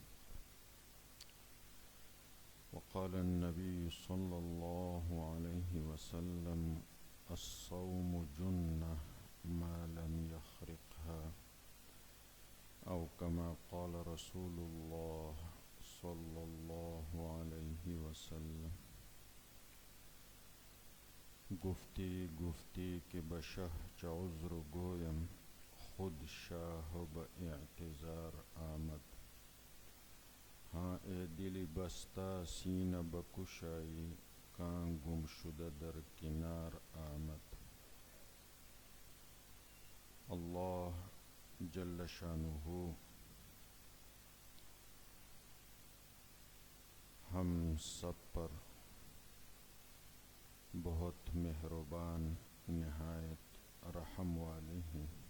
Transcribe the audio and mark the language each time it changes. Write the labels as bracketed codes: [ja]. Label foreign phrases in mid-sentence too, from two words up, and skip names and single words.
[ar] وقال النبي صلى الله عليه وسلم الصوم جنة ما لم يخرقها، أو كما قال رسول الله صلى الله عليه وسلم. [fa] گفتی کہ بشہ چ عذر گویم، خود شاہ با اعتذار آمد. ہاں اے دل بستہ سینہ بکشائی، کان گم شدہ در کنار آمد. [ur] اللہ جل شانہ ہم سب پر بہت مہربان، نہایت رحم والے ہیں.